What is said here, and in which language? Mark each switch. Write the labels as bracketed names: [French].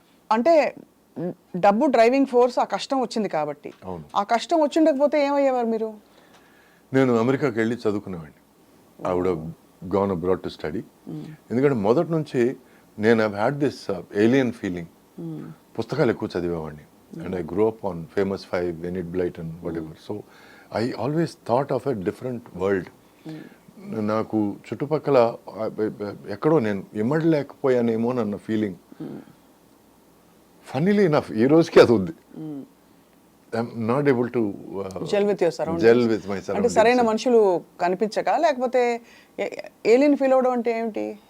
[Telugu] అంటే డబ్బు driving force, ఆ కష్టం వచ్చింది కాబట్టి. ఆ కష్టం వచ్చిండకపోతే ఏమయ్యేవారు మీరు? నేను అమెరికాకి వెళ్ళి చదువుకునేవాడిని. [English] I would have gone abroad to study. [Telugu] ఎందుకంటే మొదటి నుంచి నేను [English] I had this alien feeling. [Telugu] పుస్తకాలు ఎక్కువ చదివేవాడిని. [English] And I grew up on Famous Five, Enid Blyton, whatever. So I always thought of a different world. [Telugu] నాకు చుట్టుపక్కల ఎక్కడో నేను ఇమ్మడలేకపోయానేమో అన్న ఫీలింగ్. [English] funnily enough [Telugu] ఈ రోజుకి అది ఉంది. [English] I'm not able to gel with my surroundings. [Telugu] అంటే సరైన మనుషులు కనిపించక, లేకపోతే ఏలియన్ ఫీల్ అవడం అంటే ఏమిటి?